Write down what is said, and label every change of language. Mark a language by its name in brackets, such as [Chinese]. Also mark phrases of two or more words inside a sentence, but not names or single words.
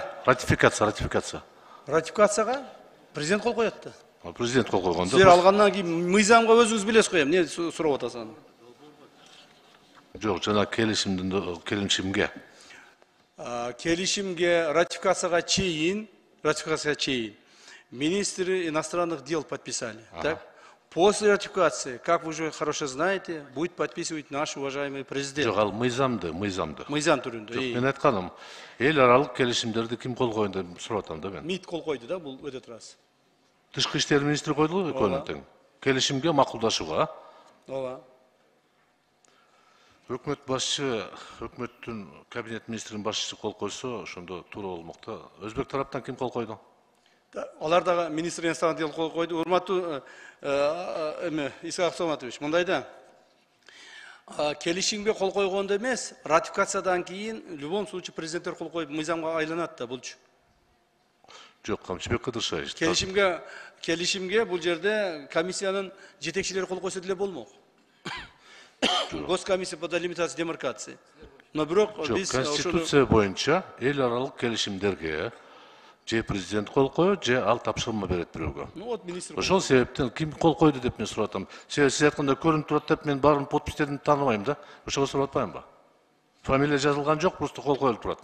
[Kyrgyz] Ратификация. Ратификацияга президент кол коет да. Президент кол койгон да. Силер алгандан кийин мыйзамга өзүңүз билесиз го, эмне сурап атасыз аны? Жок, жана келишимге. Келишимге ратификацияга чейин [Russian] министры иностранных дел подписали. Так? После ратификации, как вы уже хорошо знаете, будет подписывать наш уважаемый президент. [Kyrgyz] Жок, ал мыйзамды. Мыйзам түрүндө. Жок, мен айтканым, эл аралык келишимдерди ким кол койду деп сурап атам да мен. МИД кол койду да, бул өтө турасы. Тышкы иштер министри койду экөөнүн тең. Келишимге макулдашууга. Ооба. Өкмөт башчы, өкмөттүн кабинет министринин башчысы кол койсо, ошондо туура болмок да. Өзбек тараптан ким кол койду? Алар дагы [Russian] министр иностранных дел [Kyrgyz] кол койду. Урматтуу Исхак Абсаматович, мындай да. Келишимге кол койгондо эмес, ратификациядан кийин [Russian] в любом случае [Kyrgyz] президенттер кол коюп мыйзамга айланат да булчу. Жок, Камчыбек Кыдыршаевич. Келишимге бул жерде комиссиянын жетекчилери кол койсо деле болмок. [Russian] Госкомиссия по делимитации демаркации. [Kyrgyz] Но бирок биз Конституция боюнча эл аралык келишимдерге же президент кол коет, же ал тапшырма берет бирөөгө. Ошол себептен ким кол койду деп мен сурап атам. Сиз айтканда көрүнүп турат деп мен баарын подпистерин тааныбайм да. Ошого сурап атпаймынбы? Фамилия жазылган жок, просто кол коюлуп турат.